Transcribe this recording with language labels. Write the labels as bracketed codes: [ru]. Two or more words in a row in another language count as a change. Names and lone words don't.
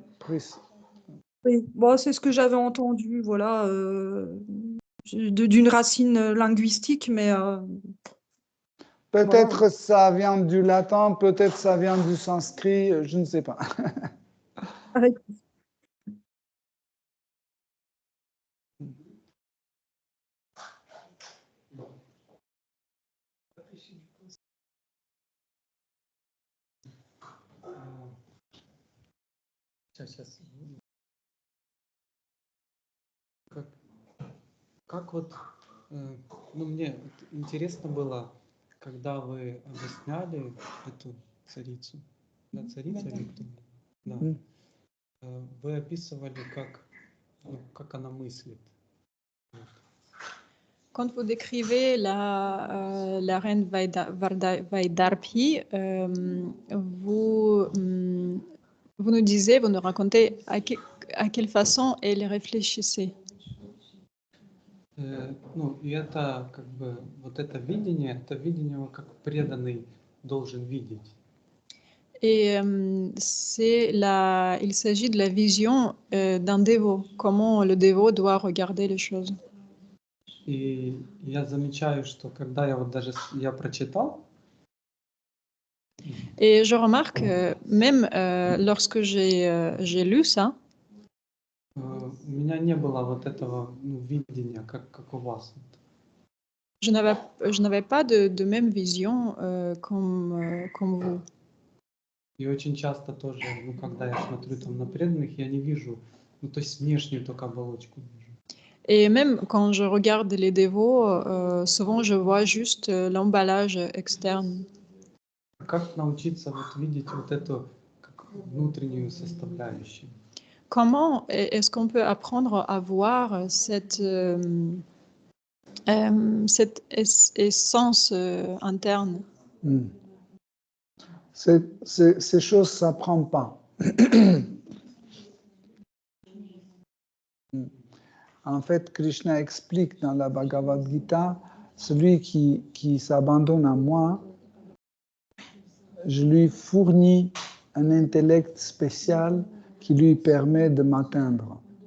[fr] Oui, bon, c'est ce que j'avais entendu, voilà. d'une racine linguistique, mais Peut-être ça vient du latin, peut-être ça vient du sanskrit, je ne sais pas. avec- [ru] Сейчас. Как вот, ну мне вот интересно было, когда вы объясняли эту царицу, да, царица или кто? Да. Вы описывали, как она мыслит. [fr] Quand vous décrivez la reine Vaidarbhi, vous nous disiez, vous nous racontez à quelle façon elle réfléchissait. [ru] Ну, и это как бы вот это видение как преданный должен видеть. [fr] Et il s'agit de la vision d'un dévot, comment le dévot doit regarder les choses. [ru] И я замечаю, что когда я вот даже я прочитал, [fr] Et je remarque, même lorsque j'ai lu ça, [ru] у меня не было вот этого видения, как у вас. [fr] je n'avais pas de même vision comme vous. [ru] И очень часто тоже, когда я смотрю там на преданных, я не вижу, то есть внешнюю только оболочку вижу. [fr] Et même quand je regarde les dévots, souvent je vois juste l'emballage externe. [ru] Как научиться вот видеть вот эту как внутреннюю составляющую? [fr] Comment est-ce qu'on peut apprendre à voir cette essence interne? Ces choses ne s'apprennent pas. En fait, Krishna explique dans la Bhagavad Gita, celui qui s'abandonne à moi, je lui fournis un intellect spécial qui lui permet de m'atteindre.